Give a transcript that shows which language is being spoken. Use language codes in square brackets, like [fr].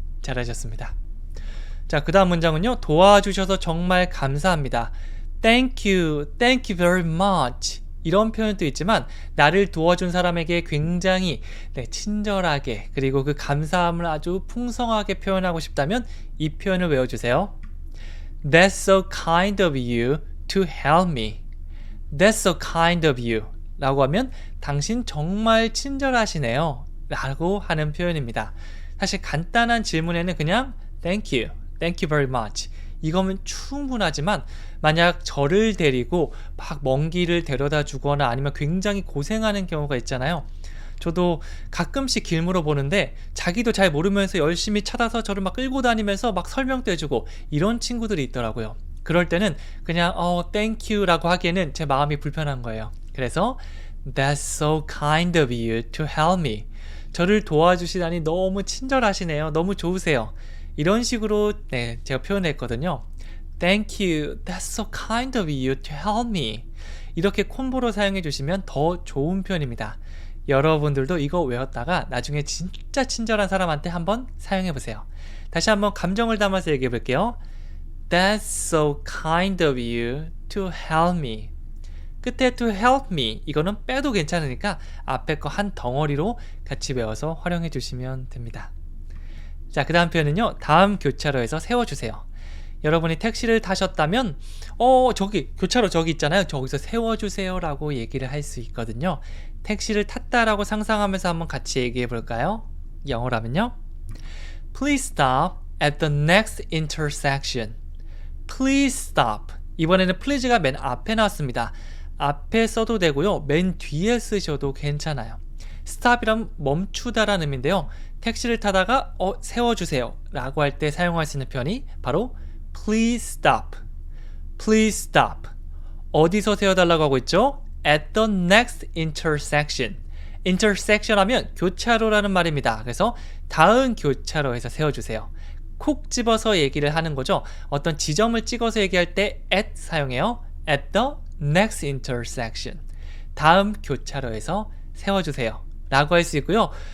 [ko] 잘하셨습니다. 자, 그 다음 문장은요. 도와주셔서 정말 감사합니다. [en] Thank you very much. [ko] 이런 표현도 있지만 나를 도와준 사람에게 굉장히 친절하게 그리고 그 감사함을 아주 풍성하게 표현하고 싶다면 이 표현을 외워주세요. [en] That's so kind of you to help me. That's so kind of you [ko] 라고 하면 당신 정말 친절하시네요 라고 하는 표현입니다. 사실 간단한 질문에는 그냥 [en] Thank you very much [ko] 이거면 충분하지만 만약 저를 데리고 막 먼 길을 데려다 주거나 아니면 굉장히 고생하는 경우가 있잖아요. 저도 가끔씩 길 물어보는데 자기도 잘 모르면서 열심히 찾아서 저를 막 끌고 다니면서 막 설명도 해주고 이런 친구들이 있더라고요. 그럴 때는 그냥 [en] thank you [ko] 라고 하기에는 제 마음이 불편한 거예요. 그래서 [en] That's so kind of you to help me. [ko] 저를 도와주시다니 너무 친절하시네요. 너무 좋으세요. 이런 식으로 제가 표현했거든요. [en] Thank you. That's so kind of you to help me. [ko] 이렇게 콤보로 사용해 주시면 더 좋은 표현입니다. 여러분들도 이거 외웠다가 나중에 진짜 친절한 사람한테 한번 사용해 보세요. 다시 한번 감정을 담아서 얘기해 볼게요. [en] That's so kind of you to help me. [ko] 끝에 [en] to help me [ko] 이거는 빼도 괜찮으니까 앞에 거 한 덩어리로 같이 외워서 활용해 주시면 됩니다. 자, 그 다음 표현은요. 다음 교차로에서 세워주세요. 여러분이 택시를 타셨다면 저기 교차로 저기 있잖아요. 저기서 세워주세요 라고 얘기를 할 수 있거든요. 택시를 탔다라고 상상하면서 한번 같이 얘기해 볼까요? 영어라면요. [en] Please stop at the next intersection. Please stop. [ko] 이번에는 please가 맨 앞에 나왔습니다. 앞에 써도 되고요. 맨 뒤에 쓰셔도 괜찮아요. stop이란 멈추다라는 의미인데요. 택시를 타다가 세워주세요 라고 할 때 사용할 수 있는 표현이 바로 [en] Please stop. Please stop. [ko] 어디서 세워달라고 하고 있죠? [en] At the next intersection. [ko] intersection 하면 교차로라는 말입니다. 그래서 다음 교차로에서 세워주세요. 콕 집어서 얘기를 하는 거죠. 어떤 지점을 찍어서 얘기할 때 at 사용해요. [en] At the next intersection. [ko] 다음 교차로에서 세워주세요 라고 할 수 있고요.